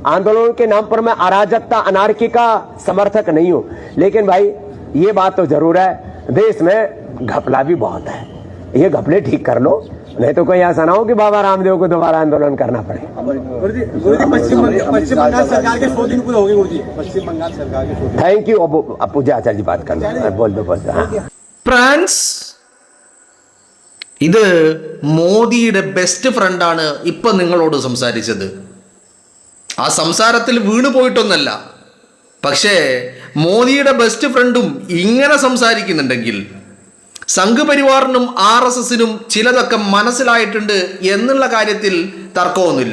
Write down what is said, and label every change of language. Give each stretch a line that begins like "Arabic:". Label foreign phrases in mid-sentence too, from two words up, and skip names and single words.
Hindi: आंदोलन के नाम पर मैं अराजकता, अनार्की का समर्थक नहीं हूं, लेकिन भाई ये बात तो जरूर है, देश में घपला भी बहुत है। ये घपले ठीक कर लो, नहीं तो कोई ऐसा ना हो कि बाबा रामदेव को दोबारा आंदोलन करना पड़े। पश्चिम बंगाल सरकार के 100 दिन पूरे हो गए गुरुजी। पश्चिम बंगाल सरकार के
English: thank you.
Hindi: अब पूजा आचार्य जी बात करना, बोल दो।
Malayalam: ഫ്രാൻസ് ഇത് മോദിയുടെ
English: best friend-aanu
Malayalam: ഇപ്പം നിങ്ങളോട് സംസാരിച്ചത്. ആ സംസാരത്തിൽ വീണു പോയിട്ടൊന്നല്ല, പക്ഷേ മോദിയുടെ
English: best friend-um
Malayalam: ഇങ്ങനെ സംസാരിക്കുന്നുണ്ടെങ്കിൽ സംഘപരിവാറിനും RSSനും ചിലതൊക്കെ മനസ്സിലായിട്ടുണ്ട് എന്നുള്ള കാര്യത്തിൽ തർക്കമൊന്നുമില്ല.